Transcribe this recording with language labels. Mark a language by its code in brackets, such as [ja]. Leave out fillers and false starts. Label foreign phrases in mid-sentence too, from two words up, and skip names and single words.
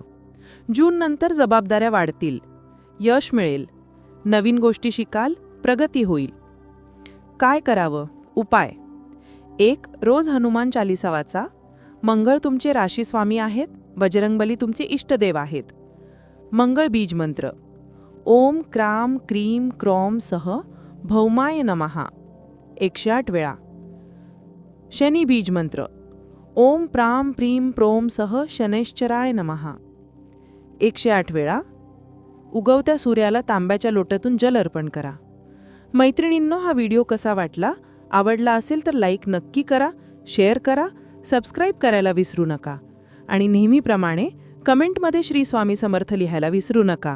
[mr] जून नंतर जबाबदाऱ्या वाढतील, यश मिळेल, नवीन गोष्टी शिकाल, प्रगती होईल. काय करावं? उपाय: 1. रोज हनुमान चालीसा वाचा. मंगळ तुमचे राशीस्वामी आहेत, बजरंगबली तुमचे इष्टदेव आहेत. मंगळ बीज मंत्र: [sa] ओम क्राम क्रीम क्रॉम सह भौमाय नमः 108 वेळा. [mr] शनी बीज मंत्र: [sa] ओम प्राम प्रीम प्रोम सह शनैश्चराय नमः 108 वेळा. [mr] उगवत्या सूर्याला तांब्याच्या लोट्यातून जल अर्पण करा. मैत्रिणींनो, हा व्हिडिओ कसा वाटला? आवडला असेल तर लाईक नक्की करा, शेअर करा, सबस्क्राईब करायला विसरू नका आणि नेहमीप्रमाणे कमेंटमध्ये श्री स्वामी समर्थ लिहायला विसरू नका.